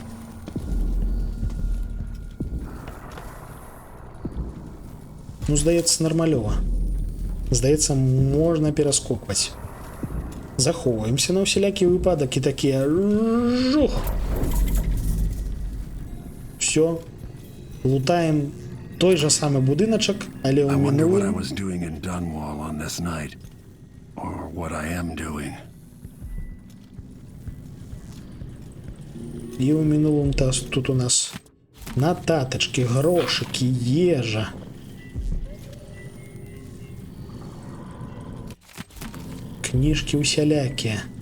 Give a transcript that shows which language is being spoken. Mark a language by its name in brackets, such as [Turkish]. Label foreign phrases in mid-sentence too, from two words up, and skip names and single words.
[Belarusian] Ну, здаецца, нармалёва. Здаецца, можна пераскокваць. Захоўваемся на ўсялякі выпадак і такія жух. Всё. Лутаем той жа самы будыначак, але ў [English] I wonder what I [Belarusian] мінулым... [English] was doing in Dunwall on this night. Or what I am doing. [Belarusian] І ў мінулым тут у нас нататачкі, грошыкі, ежа. Кніжкі усялякія.